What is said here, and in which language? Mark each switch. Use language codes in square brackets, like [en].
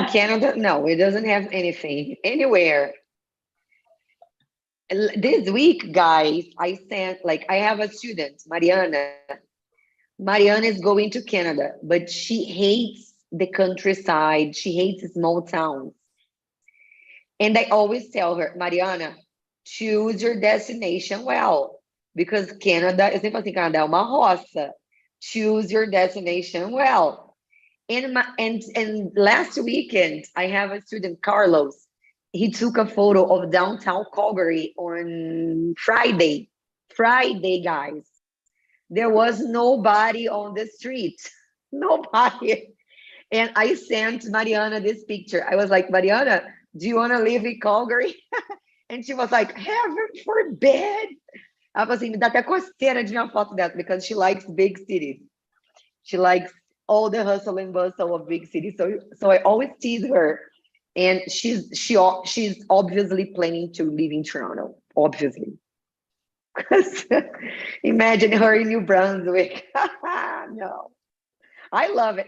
[en] In Canada, no, it doesn't have anything anywhere. This week, guys, I have a student, Mariana. Mariana is going to Canada, but she hates the countryside. She hates small towns. And I always tell her, Mariana, choose your destination well, because Canada, [pt] eu sempre falo assim, Canadá é uma roça. [en] Choose your destination well. And last weekend, I have a student, Carlos. he took a photo of downtown Calgary on Friday. Friday, guys. There was nobody on the street. Nobody. And I sent Mariana this picture. I was like, Mariana, do you want to live in Calgary? And she was like, heaven forbid. [pt] Ela falou assim, me dá até coceira de uma foto dessa, [en] because she likes big cities. She likes all the hustle and bustle of big cities. So I always tease her. And she's obviously planning to live in Toronto, obviously. Because imagine her in New Brunswick. No. I love it.